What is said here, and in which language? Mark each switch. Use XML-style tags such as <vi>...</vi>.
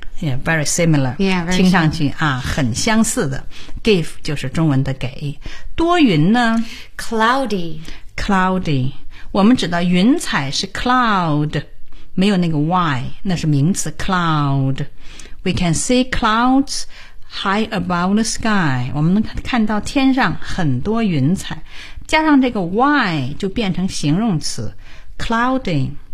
<en>Yeah, very similar. Yeah, very similar.</en> <zh>听上去啊，很相似的。 Give 就是中文的给。多云呢</zh> <en>？Cloudy. Cloudy.</en> <zh>我们知道云彩是 cloud， 没有那个 y， 那是名词 cloud。</zh> <en>We can see clouds high above the sky.</en> <zh>我们能看到天上很多云彩，加上这个 y 就变成形容词 cloudy。</zh>